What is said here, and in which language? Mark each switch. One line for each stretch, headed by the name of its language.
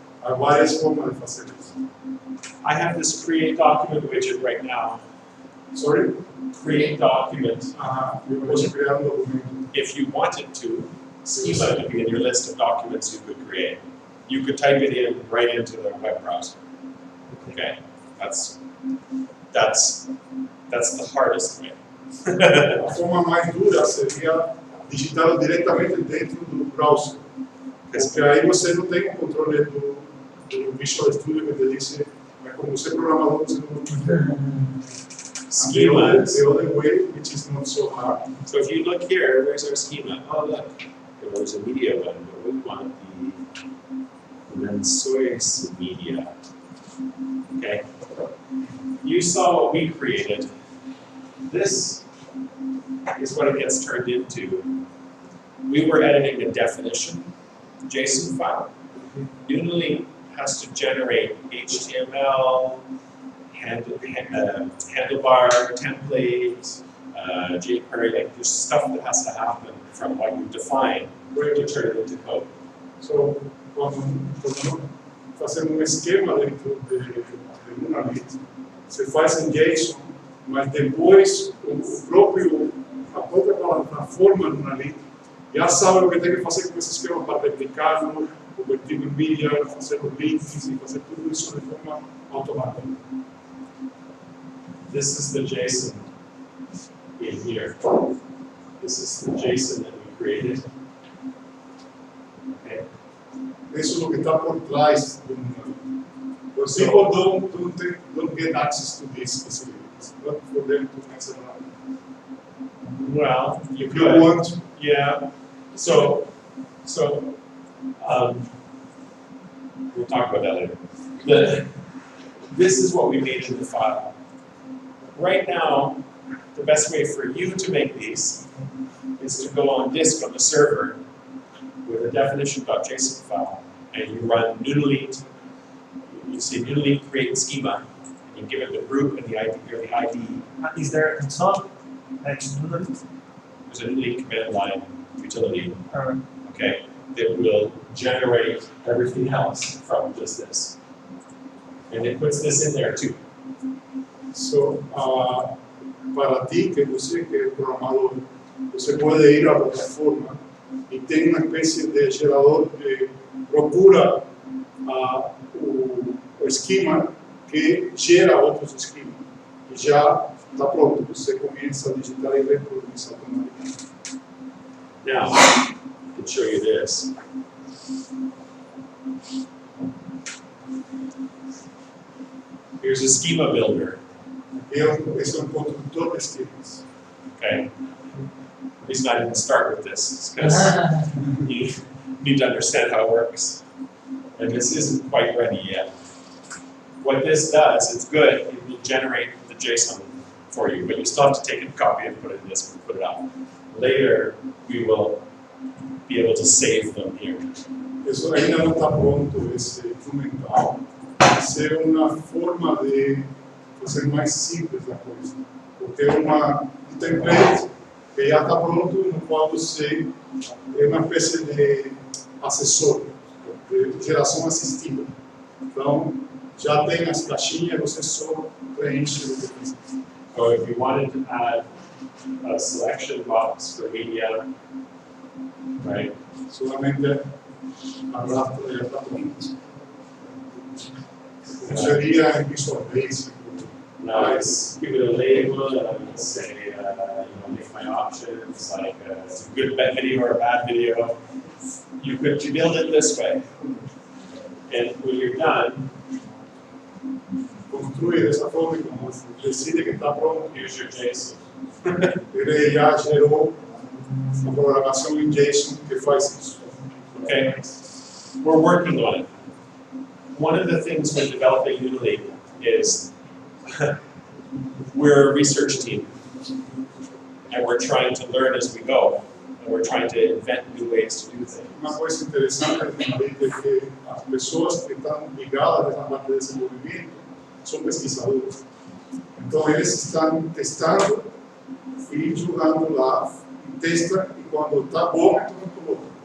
Portuguese: Há várias formas de fazer isso.
English: I have this create document widget right now. Sorry? Create document.
Portuguese: Eu posso criar documento.
English: If you wanted to, schema to be in your list of documents you could create. you could type it in right into the web browser. Okay, that's the hardest way.
Portuguese: A forma mais dura seria digitá-lo diretamente dentro do browser, porque aí você não tem o controle do Visual Studio que te diz, mas como você é programador, você não
English: Schemas. The other way, which is not so hard. So if you look here, where's our schema? Oh, look, there's a media one, but we want the Lençóis media. Okay. You saw what we created. This is what it gets turned into. We were editing a definition JSON file. Unily has to generate HTML, handlebar, template, jQuery, like there's stuff that has to happen from what you define to turn it into code.
Portuguese: So, quando fazemos esquema dentro de uma lista, você faz em JSON, mas depois a própria plataforma numa lista já sabe o que tem que fazer com esse esquema para replicá-lo, convertir em mídia, fazer os links e fazer tudo isso de forma automática.
English: This is the JSON in here. This is the JSON that we created. Okay.
Portuguese: Isso é o que está por trás do mundo.
English: But people don't get access to this easily. It's not for them to mess around. Well, you If could. you want, Yeah. So we'll talk about that later. This is what we made in the file. Right now, the best way for you to make these is to go on disk on the server with a definition.json file, and you run Noodleet. You say Noodleet create schema, and you give it the group and the ID or the ID. Is there a console? There's There's a Noodleet command line utility. Alright. Okay, that will generate everything else from just this. And it puts this in there too.
Portuguese: so, para ti, que você que é programador, você pode ir à plataforma e tem uma espécie de gerador que procura o esquema que gera outros esquemas. E já está pronto, você começa a digitar e reproduzir automaticamente.
English: Now, I can show you this. Here's a schema builder.
Portuguese: Esse é construtor de esquemas. Okay.
English: He's not even start with this because you need to understand how it works. And this isn't quite ready yet. What this does, it's good, it will generate the JSON for you, but you still have to take a copy and put it in this and put it out. Later, we will be able to save them here.
Portuguese: Isso ainda não está pronto, esse instrumental. Vai ser uma forma de fazer mais simples a coisa. Porque é um template que já está pronto, no qual você é uma espécie de assessor, de geração assistida. Então, já tem as caixinhas, você só preenche o que precisa.
English: So if you wanted to add a selection box for media, right?
Spanish: Solamente arrastra
Portuguese: e já está pronto. Como seria em Visual Basic.
English: Now it's give it a label and I'm going to say, make my options, like it's a good video or a bad video. You could build it this way. And when you're done,
Portuguese: Construir dessa forma e como decide que está pronto.
English: here's your JSON.
Portuguese: Ele já gerou uma programação em JSON que faz isso.
English: Okay? We're working on it. One of the things we're developing Unily is we're a research team. And we're trying to learn as we go. And we're trying to invent new ways to do things.
Portuguese: Uma coisa interessante é que as pessoas que estão ligadas à parte de desenvolvimento são pesquisadores. Então eles estão testando e jogando lá, testam e quando está bom, é muito bom.